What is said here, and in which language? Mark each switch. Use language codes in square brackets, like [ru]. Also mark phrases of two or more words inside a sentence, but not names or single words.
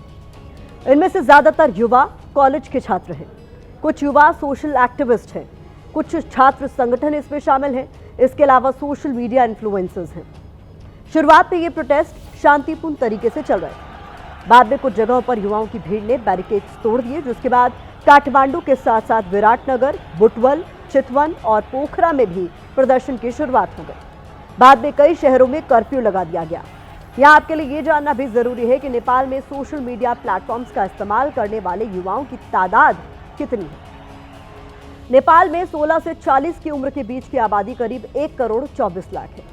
[hi] इनमें से ज्यादातर युवा कॉलेज के छात्र हैं, कुछ युवा [en] social activist [hi] हैं, कुछ छात्र संगठन इसमें शामिल हैं। इसके अलावा [en] social media influencers [hi] हैं। शुरुआत में ये प्रोटेस्ट शांतिपूर्ण तरीके से चल रहे थे। बाद में कुछ जगहों पर युवाओं की भीड़ ने बैरिकेड्स तोड़ दिए, जिसके बाद काठमांडू के साथ साथ विराटनगर, बुटवल, चितवन और पोखरा में भी प्रदर्शन की शुरुआत हो गई। बाद में कई शहरों में कर्फ्यू लगा दिया गया। यहाँ आपके लिए ये जानना भी जरूरी है कि नेपाल में [en] social media platforms [hi] का इस्तेमाल करने वाले युवाओं की तादाद कितनी है। नेपाल में 16 से 40 की उम्र के बीच की आबादी करीब 1 करोड़ 24 लाख है।